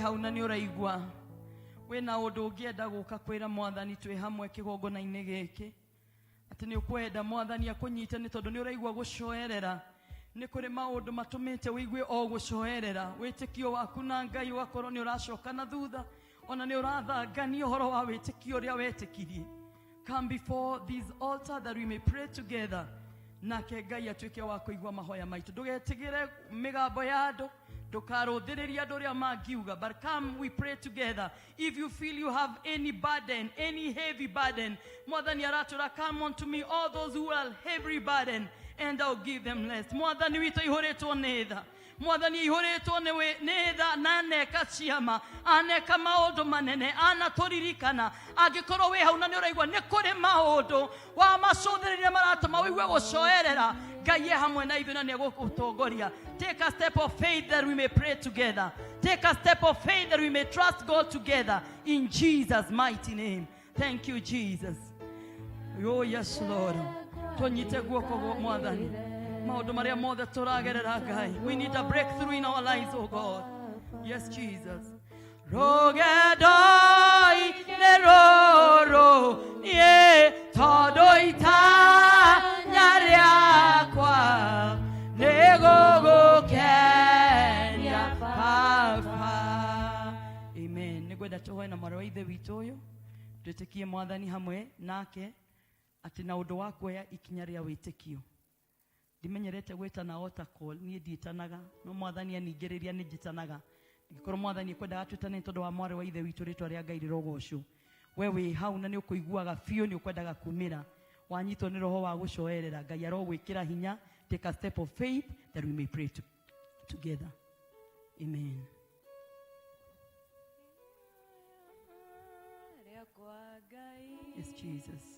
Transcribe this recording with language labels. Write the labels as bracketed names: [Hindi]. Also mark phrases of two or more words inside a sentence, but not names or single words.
[Kikuyu] hau na nĩ ũraigua wĩna ũndũ ũngĩenda gũka kwĩra mwathani twĩ hamwe kĩgongona-inĩ gĩkĩ atĩ nĩ ũkwenda mwathani akũnyite nĩ tondũ nĩ ũraigua gũcoerera nĩ kũrĩ maũndũ matũmĩte wĩigue o gũcoerera wĩtĩkio waku na Ngai ũgakorwo nĩ ũracoka na thutha ona nĩ ũrathangania ũhoro wa wĩtĩkio ũrĩa wetĩkirie [English] come before this altar that we may pray [Kikuyu] together nake Ngai atuĩke wa kũigua mahoya maitũ ndũgetigĩre mĩgambo ya andũ ndũkarũthĩrĩria andũ ũrĩa mangiuga [English] but come we pray together if you feel you have any burden any heavy burden [Kikuyu] mwathani aratũra [English] come unto me all those who are heavy burden and I'll give them rest [Kikuyu] mwathani witũ ihũrĩtwo nĩ tha mwathani ihoretwo nĩ tha na neka ciama aneka maũndũ manene anatũririkana angĩkorwo wĩ hau na nĩ ũraigua nĩ kũrĩ maũndũ wa macũthĩrĩria maratũma wĩigue gũcoerera Ngai hamwe na ithuĩ na nĩ egũgũtongoria. [English] Take a step of faith that we may pray together. Take a step of faith that we may trust God together in Jesus' mighty name. Thank you, Jesus. Oh, yes, Lord. [Kikuyu] Tonyite guoko mwathani. Maũndũ marĩa mothe tũragerera Ngai. [English] We need a breakthrough in our lives, oh God. Yes, Jesus. [Kikuyu] Rogedoi neroro ye tondũ itanya rĩakwa nĩgũgũkenia Baba. Amen. Nĩngwenda tũhoe na mwarĩ wa ithe witũ ũyũ twĩtĩkie mwathani hamwe nake atĩ na ũndũ wa kuoya ikinya rĩa wĩtĩkio. Ndimenyerete gwĩtana [English] altar call, [Kikuyu] niĩ ndiĩtanaga, no mwathani aningĩrĩria nĩ njĩtanaga. Ngĩkorwo mwathani ekwendaga twĩtane tondũ wa mwarĩ wa ithe witũ rĩtwa rĩa Ngai rĩrogocwo. We wĩ hau na nĩ ũkũiguaga biũ nĩ ũkwendaga kumĩra. Wanyitwo nĩ roho wa gũcoerera. Ngai arogwĩkĩra hinya. [English] Take a step of faith that we may pray together. Amen. Yes, Jesus.